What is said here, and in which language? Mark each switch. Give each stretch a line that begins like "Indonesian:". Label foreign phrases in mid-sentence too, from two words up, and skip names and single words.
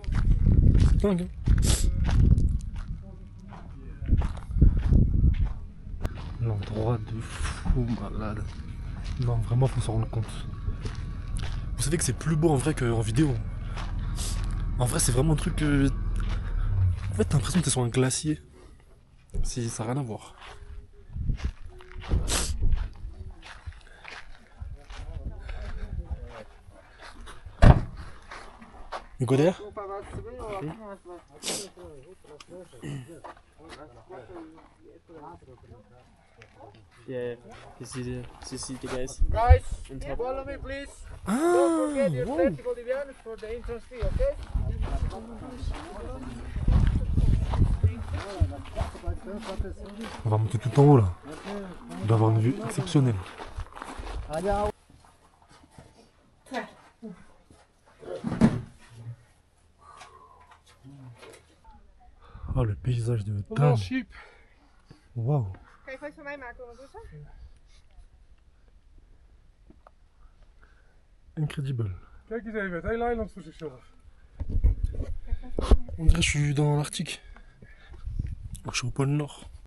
French: C'est dingue, hein. L'endroit de fou malade. Non vraiment faut s'en rendre compte. Vous savez que c'est plus beau en vrai qu'en vidéo. En vrai, c'est vraiment un truc que... En fait, t'as l'impression que t'es sur un glacier. Si, ça n'a rien à voir.
English: You go there? Yeah, you see the guys. Guys, On top. follow me please. Ah, Don't forget your wow. plastic bolivianos for the entrance fee, okay?
French: On va monter tout en haut là. On doit avoir une vue exceptionnelle. Oh, le paysage de dingue. Waouh.
Dutch: Kan je van mij maken ondertussen?
English: Incredible.
Dutch: Kijk eens even, het hele eiland voor zichzelf.
French: On dirait que je suis dans l'Arctique. Je suis au pôle Nord.